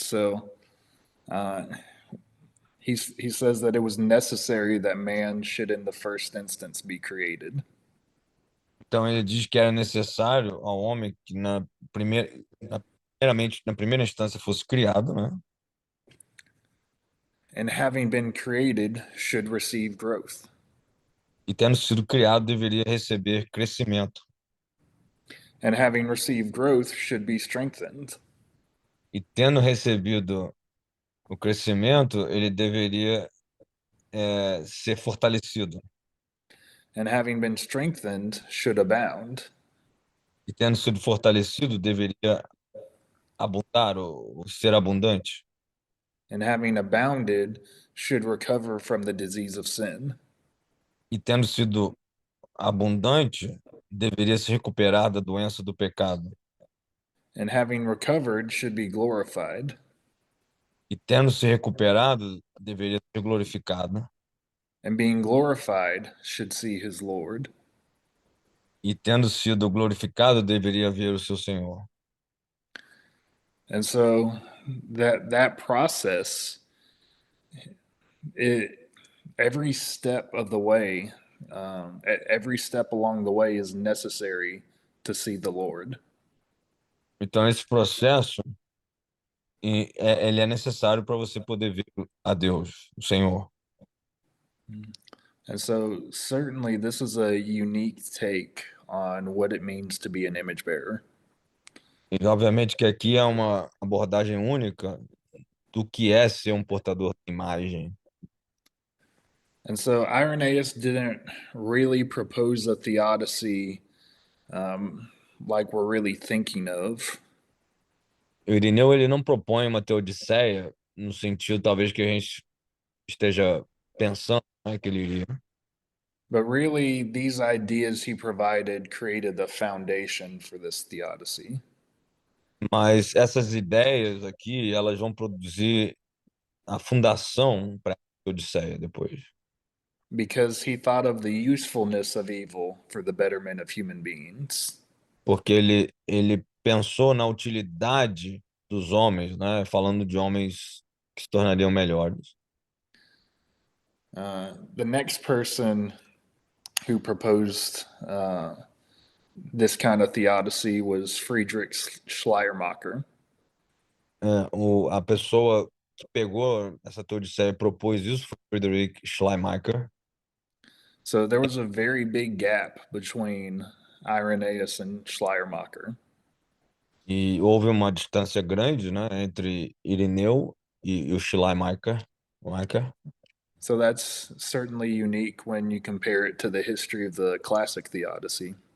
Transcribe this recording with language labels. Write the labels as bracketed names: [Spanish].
[English] So uh, he says that it was necessary that man should, in the first instance, be created. [Portuguese] Então, ele diz que era necessário ao homem que primeiramente, na primeira instância, fosse criado, né? [English] And having been created, should receive growth. [Portuguese] E tendo sido criado, deveria receber crescimento. [English] And having received growth, should be strengthened. [Portuguese] E tendo recebido o crescimento, ele deveria ser fortalecido. [English] And having been strengthened, should abound. [Portuguese] E tendo sido fortalecido, deveria abundar ou ser abundante. [English] And having abounded, should recover from the disease of sin. [Portuguese] E tendo sido abundante, deveria se recuperar da doença do pecado. [English] And having recovered, should be glorified. [Portuguese] E tendo se recuperado, deveria ser glorificado. [English] and being glorified should see his Lord. [Portuguese] E tendo sido glorificado, deveria ver o seu Senhor. [English] And so that process, it every step of the way, every step along the way is necessary to see the Lord. [Portuguese] Então, esse processo, ele é necessário para você poder ver a Deus, o Senhor. [English] And so certainly this is a unique take on what it means to be an image bearer. [Portuguese] E, obviamente, que aqui é uma abordagem única do que é ser um portador de imagem. [English] And so Irenaeus didn't really propose a theodicy like we're really thinking of. [Portuguese] O Irineu, ele não propõe uma teodiceia no sentido, talvez, que a gente esteja pensando, né, que ele iria. [English] But really, these ideas he provided created the foundation for this theodicy. [Portuguese] Mas essas ideias aqui, elas vão produzir a fundação para a teodiceia depois. [English] Because he thought of the usefulness of evil for the betterment of human beings. [Portuguese] Porque ele pensou na utilidade dos homens, né? Falando de homens que se tornariam melhores. [English] The next person who proposed this kind of theodicy was Friedrich Schleiermacher. [Portuguese] A pessoa que pegou essa teodiceia e propôs isso foi Friedrich Schleiermacher. [English] So there was a very big gap between Irenaeus and Schleiermacher. [Portuguese] E houve uma distância grande, né, entre Irineu e o Schleiermacher. [English] So that's certainly unique when you compare it to the history of the classic theodicy.